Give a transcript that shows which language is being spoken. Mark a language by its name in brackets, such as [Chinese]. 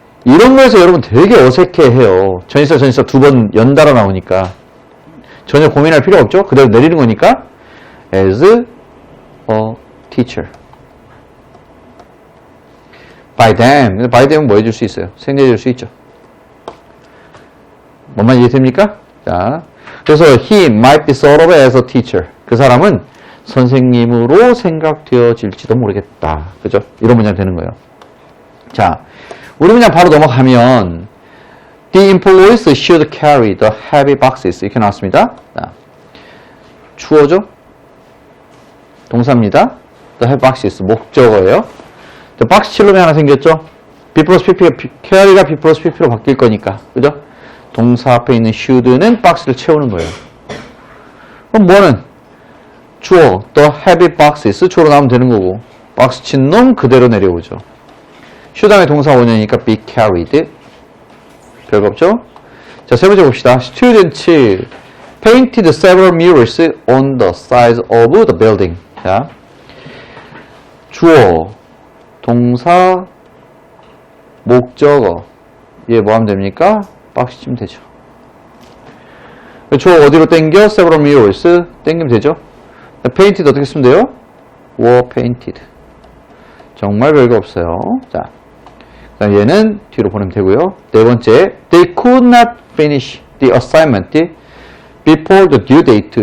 [Korean] 이런 거에서 여러분 되게 어색해해요. 전치사 두 번 연달아 나오니까 전혀 고민할 필요 없죠. 그대로 내리는 거니까 [English] as a teacher. by them. [Korean] by them은 뭐 해줄 수 있어요? 생략해줄 수 있죠. 뭔만 이해됩니까? 자, 그래서 [English] he might be thought of as a teacher. [Korean] 그 사람은 선생님으로 생각되어질지도 모르겠다. 그죠? 이런 문장 되는 거예요. 자, 우리 문장 바로 넘어가면 [English] the employees should carry the heavy boxes. [Korean] 이렇게 나왔습니다. 자, 주어죠? 동사입니다. [English] the heavy boxes. [Korean] 목적어예요. 박스 칠놈이 하나 생겼죠? be plus pp가, carry가 be plus pp로 바뀔 거니까. 그죠? 동사 앞에 있는 should는 박스를 채우는 거예요. 그럼 뭐는? 주어 [English] the heavy boxes [Korean] 주어로 나오면 되는 거고 박스 친 놈 그대로 내려오죠. should 다음에 동사 원형이니까 [English] be carried. [Korean] 별거 없죠? 자, 세 번째 봅시다. [English] Students painted several murals on the sides of the building. [Korean] 자, 주어, 동사, 목적어. 얘 뭐 하면 됩니까? 박스 치면 되죠. 주어 어디로 땡겨? [English] several murals. [Korean] 땡기면 되죠. painted 어떻게 쓰면 돼요? [English] were painted. [Korean] 정말 별거 없어요. 자, 그다음 얘는 뒤로 보내면 되고요. [English] 네 번째, they could not finish the assignment before the due date.